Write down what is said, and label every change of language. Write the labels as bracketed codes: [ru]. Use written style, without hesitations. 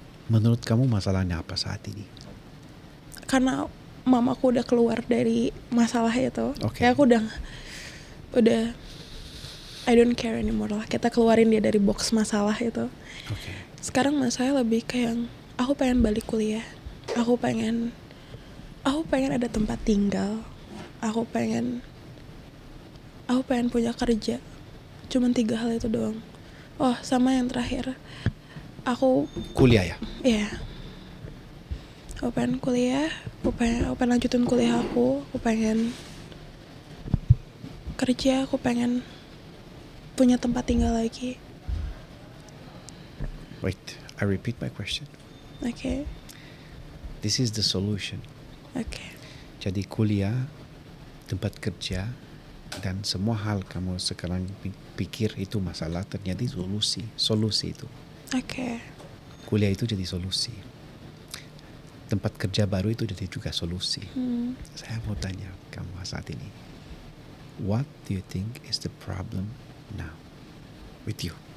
[id] Menurut kamu masalahnya apa saat ini? Karena mamaku udah keluar dari masalah itu. Kayak aku udah [en] I don't care anymore [id] lah. Kita keluarin dia dari box masalah itu. Sekarang masalah lebih kayak aku pengen balik kuliah. Aku pengen ada tempat tinggal. Aku pengen punya kerja. Cuman 3 hal itu doang. Oh, sama yang terakhir. Aku kuliah ya? Iya. Aku pengen kuliah, aku pengen lanjutin kuliah aku pengen kerja, aku pengen punya tempat tinggal lagi. [en] Wait, I repeat my question. Okay. This is the solution. [id] Oke. Jadi kuliah, tempat kerja, dan semua hal kamu sekarang pikir itu masalah, ternyata solusi itu. Oke. Kuliah itu jadi solusi. Tempat kerja baru itu jadi juga solusi. Saya mau tanya kamu saat ini, [en] what do you think is the problem now with you?